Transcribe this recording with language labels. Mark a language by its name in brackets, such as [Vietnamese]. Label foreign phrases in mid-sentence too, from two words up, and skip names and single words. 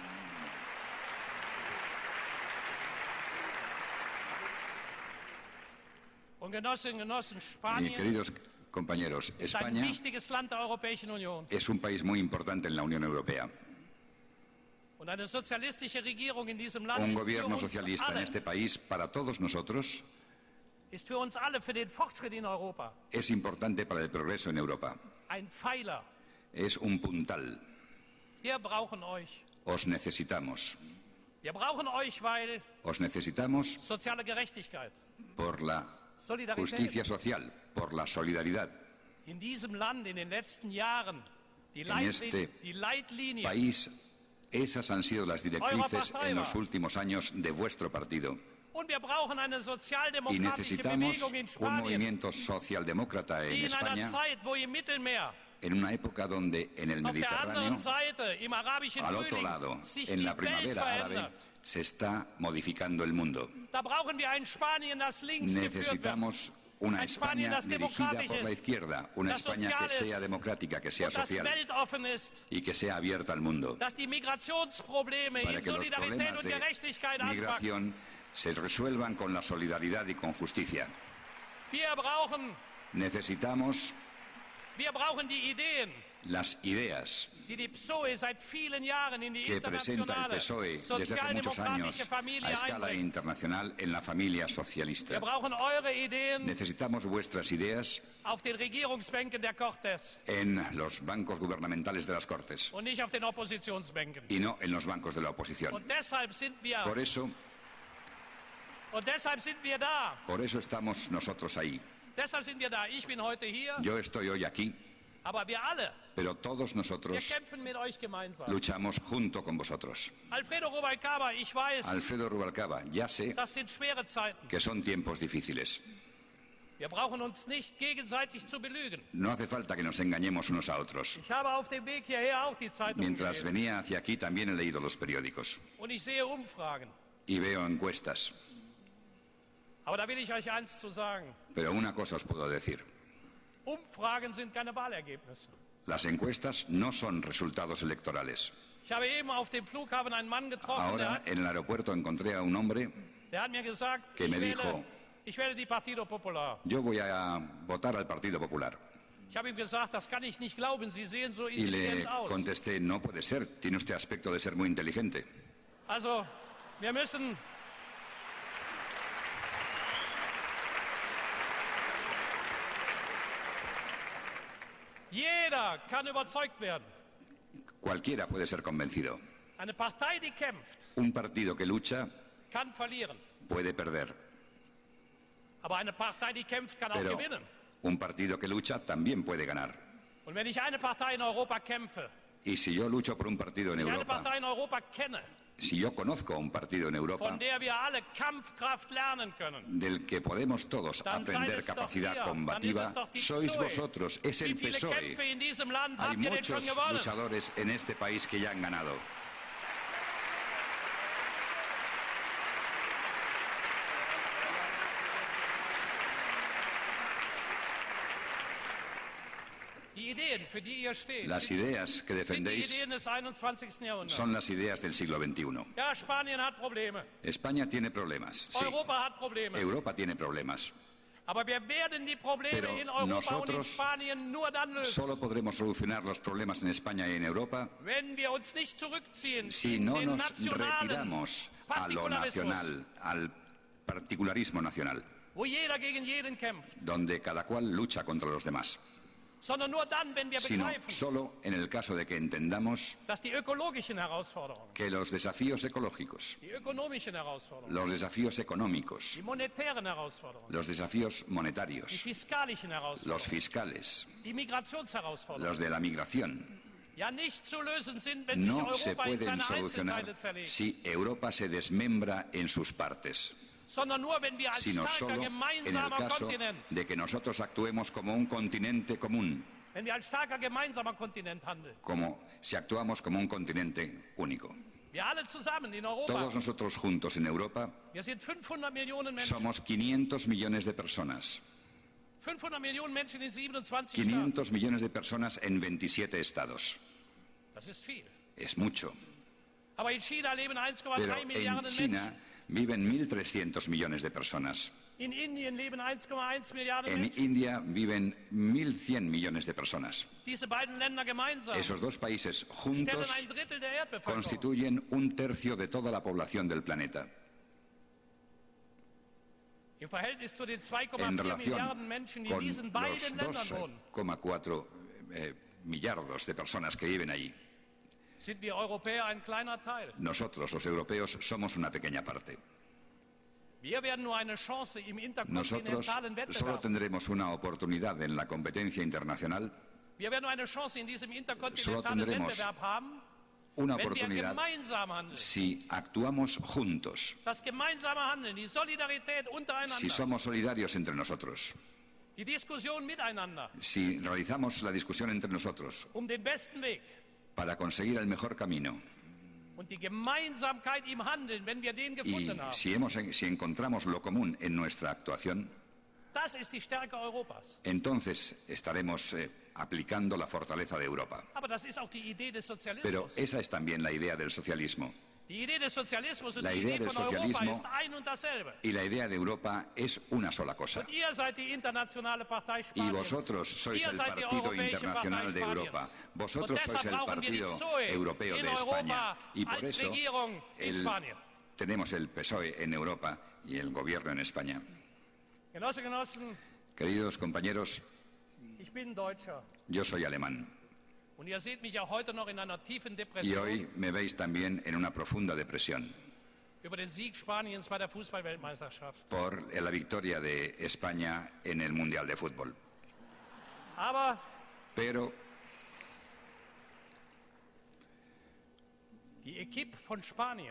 [German] Und Genossinnen und Genossen, [Spanish] Y [German] Spanien [Spanish] queridos compañeros, [German] ist ein [Spanish] España [German] wichtiges Land der Europäischen Union. [Spanish] es un país muy importante en la Unión Europea. [German] Und eine sozialistische Regierung in diesem Land [Spanish] Un [German] ist [Spanish] gobierno socialista en este país, para todos nosotros, [German] für uns alle, für den Fortschritt in Europa, [Spanish] es importante para el progreso en Europa. [German] ein Pfeiler. [Spanish] Es un puntal. [German] Wir brauchen euch. [Spanish] Os necesitamos. [German] Wir brauchen euch, weil [Spanish] Os necesitamos [German] soziale Gerechtigkeit, [Spanish] por la justicia social, por la solidaridad. [German] in diesem Land in den letzten Jahren die [Spanish] En este [German] Leitlinien [Spanish] país, esas han sido las directrices en los últimos años de vuestro partido. [German] und wir brauchen eine [Spanish] Y [German] sozialdemokratische [Spanish] necesitamos [German] Bewegung in [Spanish] un [German] Spanien, [Spanish] movimiento socialdemócrata en [German] die in einer [Spanish] España, [German] Zeit, wo im Mittelmeer [Spanish] en una época donde en el [German] auf der anderen [Spanish] Mediterráneo, [German] Seite im arabischen [Spanish] al otro [German] Frühling [Spanish] lado, [German] sich [Spanish] en [German] die [Spanish] la [German] Welt [Spanish] primavera árabe, [German] verändert. [Spanish] se está modificando el mundo. [German] Da brauchen wir ein Spanien, das links geführt wird. [Spanish] Necesitamos una [German] Ein Spanien, [Spanish] España [German] das [Spanish] dirigida [German] demokratisch [Spanish] por la [German] ist, [Spanish] izquierda, una [German] das [Spanish] España [German] sozial [Spanish] que sea [German] ist [Spanish] democrática, que sea [German] und das [Spanish] social [German] weltoffen ist, [Spanish] y que sea abierta al mundo, [German] dass die Migrationsprobleme [Spanish] para [German] in [Spanish] que los [German] Solidarität [Spanish] problemas [German] und [Spanish] de [German] Gerechtigkeit anpacken. [Spanish] migración se resuelvan con la solidaridad y con justicia. [German] Wir [Spanish] Necesitamos [German] brauchen die Ideen, [Spanish] las ideas [German] die die PSOE seit vielen Jahren in die [Spanish] que presenta el [German] internationale [Spanish] PSOE desde hace muchos años [German] sozialdemokratische Familie [Spanish] a escala [German] einbringt. [Spanish] internacional en la familia socialista. [German] Wir brauchen eure Ideen [Spanish] Necesitamos vuestras ideas [German] auf den Regierungsbänken der Cortes [Spanish] en los bancos gubernamentales de las Cortes [German] und nicht auf den Oppositionsbänken. [Spanish] y no en los bancos de la oposición. [German] Und deshalb sind [Spanish] Por eso [German] wir da. [Spanish] Por eso estamos nosotros ahí. [German] Deshalb sind wir da. Ich bin heute hier, [Spanish] Yo estoy hoy aquí, [German] aber wir alle, [Spanish] pero todos [German] wir [Spanish] nosotros [German] kämpfen mit euch gemeinsam. [Spanish] luchamos junto con vosotros. [German] Alfredo Rubalcaba, ich weiß, [Spanish] Alfredo Rubalcaba, ya sé [German] das sind schwere Zeiten. [Spanish] que son tiempos difíciles. [German] Wir brauchen uns nicht gegenseitig zu belügen. [Spanish] No hace falta que nos engañemos unos a otros. [German] Ich habe auf dem Weg hierher auch die Zeitung [Spanish] Mientras [German] gelesen. [Spanish] venía hacia aquí también he leído los periódicos [German] Und ich sehe Umfragen. [Spanish] y veo encuestas. [German] Aber da will ich euch eins zu sagen. [Spanish] Pero una cosa os puedo decir. [German] Umfragen sind keine Wahlergebnisse. [Spanish] Las encuestas no son resultados electorales. [German] Ich habe eben auf dem Flughafen einen Mann getroffen, [Spanish] Ahora en el aeropuerto encontré a un hombre [German] der hat mir gesagt, [Spanish] que me dijo, [German] ich wähle die Partido Popular. [Spanish] yo voy a votar al Partido Popular. [German] Ich habe ihm gesagt, das kann ich nicht glauben, Sie sehen so [Spanish] Y le [German] intelligent aus. [Spanish] contesté, no puede ser, tiene usted aspecto de ser muy inteligente. [German] Also, wir müssen jeder kann überzeugt werden. [Spanish] Cualquiera puede ser convencido. [German] Eine Partei, die kämpft, [Spanish] Un partido que lucha [German] kann verlieren. [Spanish] puede perder, [German] Aber eine Partei, die kämpft, kann auch [Spanish] pero [German] gewinnen. [Spanish] un partido que lucha también puede ganar. [German] Und wenn ich eine Partei in Europa kämpfe, [Spanish] Y si yo lucho por un partido en [German] wenn ich eine [Spanish] Europa, [German] Partei in Europa kenne, [Spanish] si yo conozco un partido en Europa [German] von der wir alle Kampfkraft lernen können, [Spanish] del que podemos todos [German] dann seid [Spanish] aprender [German] es doch [Spanish] capacidad [German] ihr, dann ist [Spanish] combativa, [German] es doch die [Spanish] sois [German] PSOE. [Spanish] vosotros, es [German] Wie [Spanish] el [German] viele [Spanish] PSOE. [German] Kämpfe in diesem Land [Spanish] Hay [German] habt ihr denn schon [Spanish] muchos [German] gewonnen? [Spanish] luchadores en este país que ya han ganado. [German] Die Ideen, für die ihr steht, [Spanish] Las ideas que [German] sind die [Spanish] defendéis [German] Ideen des 21. Jahrhunderts. [Spanish] son las ideas del siglo XXI. [German] Ja, Spanien hat Probleme, [Spanish] España tiene problemas, sí. [German] Europa hat Probleme. [Spanish] Europa tiene problemas. [German] Aber wir werden die Probleme [Spanish] Pero [German] in Europa und in [Spanish] nosotros [German] Spanien nur dann lösen, [Spanish] Solo podremos solucionar los problemas en España y en Europa [German] wenn wir uns nicht zurückziehen [Spanish] si [German] in [Spanish] no [German] den [Spanish] nos [German] nationalen [Spanish] retiramos a lo [German] Partikularismus, [Spanish] nacional, al particularismo nacional, [German] wo jeder gegen jeden kämpft, [Spanish] donde cada cual lucha contra los demás, [German] sondern nur dann, wenn wir [Spanish] sino [German] begreifen, [Spanish] solo en el caso de que entendamos [German] dass die ökologischen Herausforderungen, [Spanish] que los desafíos ecológicos, [German] die ökonomischen Herausforderungen, [Spanish] los desafíos económicos, [German] die monetären Herausforderungen, [Spanish] los desafíos [German] die [Spanish] monetarios, [German] fiskalischen [Spanish] los [German] Herausforderungen, [Spanish] fiscales, [German] die Migrationsherausforderungen, [Spanish] los de la migración, [German] ja nicht zu lösen sind, wenn sich [Spanish] no se [German] Europa in [Spanish] pueden [German] seine [Spanish] solucionar [German] Einzelteile zerlegt, [Spanish] si Europa se desmembra en sus partes, [German] sondern nur, wenn wir als [Spanish] sino [German] starker [Spanish] solo en el [German] gemeinsamer [Spanish] caso [German] Kontinent, [Spanish] de que nosotros actuemos como un continente común, [German] wenn wir als starker gemeinsamer Kontinent handeln. [Spanish] como si actuamos como un continente único. [German] Wir alle zusammen in Europa, [Spanish] Todos nosotros juntos en Europa [German] wir sind 500 Millionen Menschen, [Spanish] somos 500 millones de personas. [German] 500 Millionen Menschen in 27 Staaten. [Spanish] 500 millones de personas en 27 estados. [German] Das ist viel. [Spanish] Es mucho. [German] Aber in China leben [Spanish] Pero [German] 1,3 [Spanish] en [German] Milliarden [Spanish] China [German] Menschen. [Spanish] viven 1.300 millones de personas. [German] In Indien leben 1,1 Milliarden [Spanish] En [German] Menschen. [Spanish] India viven 1.100 millones de personas. [German] Diese beiden Länder gemeinsam [Spanish] Esos dos países [German] stellen [Spanish] juntos [German] ein Drittel der Erdbevölkerung. [Spanish] constituyen un tercio de toda la población del planeta. [German] Im Verhältnis zu den [Spanish] En [German] 2,4 [Spanish] relación [German] Milliarden Menschen, die in [Spanish] con [German] diesen [Spanish] los [German] beiden Ländern wohnen, [Spanish] 2,4 millardos de personas que viven allí, [German] sind wir Europäer ein kleiner Teil. [Spanish] Nosotros, los europeos, somos una pequeña parte. [German] Wir werden nur eine Chance im [Spanish] Nosotros [German] interkontinentalen [Spanish] solo [German] Wettbewerb. [Spanish] tendremos una oportunidad en la competencia internacional, [German] Wir werden nur eine Chance in diesem [Spanish] Solo [German] interkontinentalen [Spanish] tendremos [German] Wettbewerb haben, [Spanish] una [German] wenn wir [Spanish] oportunidad [German] gemeinsam handeln. [Spanish] si actuamos juntos, [German] Das gemeinsame Handeln, die Solidarität [Spanish] si [German] untereinander, [Spanish] somos solidarios entre nosotros, [German] die Diskussion miteinander, [Spanish] si realizamos la discusión entre nosotros [German] den besten Weg [Spanish] para conseguir el mejor camino [German] und die Gemeinsamkeit im Handeln, wenn wir den [Spanish] y [German] gefunden haben. [Spanish] si encontramos lo común en nuestra actuación, [German] Das ist die Stärke Europas. [Spanish] entonces estaremos aplicando la fortaleza de Europa. [German] Aber das ist auch die Idee des [Spanish] Pero [German] Sozialismus. [Spanish] esa es también la idea del socialismo. [German] Die Idee des Sozialismus und [Spanish] La [German] die [Spanish] idea [German] Idee [Spanish] del [German] von Europa [Spanish] Sozialismo [German] ist ein und dasselbe. [Spanish] Y la idea de Europa es una sola cosa. [German] Und ihr seid die internationale Partei [Spanish] Y [German] Spaniens. [Spanish] vosotros sois [German] Ihr [Spanish] el [German] seid die [Spanish] Partido [German] Europäische [Spanish] Internacional [German] Partei [Spanish] de Europa. [German] Spaniens. [Spanish] Vosotros [German] Und [Spanish] sois [German] deshalb [Spanish] el [German] brauchen wir die [Spanish] Partido [German] PSOE [Spanish] Europeo [German] in [Spanish] de [German] Europa [Spanish] España. Y por [German] als [Spanish] eso [German] Regierung in Spanien. [Spanish] tenemos el PSOE en Europa y el gobierno en España. [German] Genossen, [Spanish] Queridos compañeros, [German] ich bin Deutscher. [Spanish] yo soy alemán. [German] Und ihr seht mich auch heute noch in einer tiefen [Spanish] Y [German] Depression [Spanish] hoy me veis también en una profunda depresión [German] über den Sieg Spaniens bei der Fußball-Weltmeisterschaft. [Spanish] por la victoria de España en el Mundial de Fútbol. [German] Aber [Spanish] Pero [German] die Equipe von Spanien,